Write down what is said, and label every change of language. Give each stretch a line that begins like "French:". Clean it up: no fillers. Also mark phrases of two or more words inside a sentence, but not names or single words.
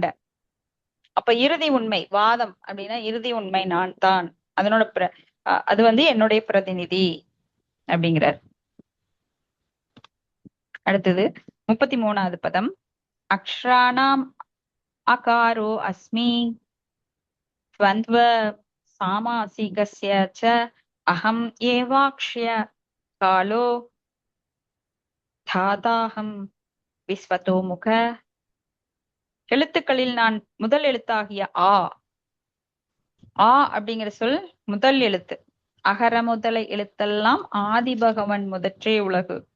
Tamil: அப்ப இறுதி உண்மை வாதம் அப்படின்னா இறுதி உண்மை நான் தான், அதனோட அது வந்து என்னுடைய பிரதிநிதி அப்படிங்கிறார். அடுத்தது 33வது பதம்.
Sanskrit: अक्षराणाम् अकारो अस्मि द्वन्द्व सामासिकस्य च अहम् एवाक्ष्य कालो धाताहम् विश्वतो मुख.
Tamil: எழுத்துக்களில் நான் முதல் எழுத்தாகிய ஆ. ஆ அப்படிங்கிற சொல் முதல் எழுத்து. அகர முதல எழுத்தெல்லாம் ஆதி பகவன் முதற்றே உலகு.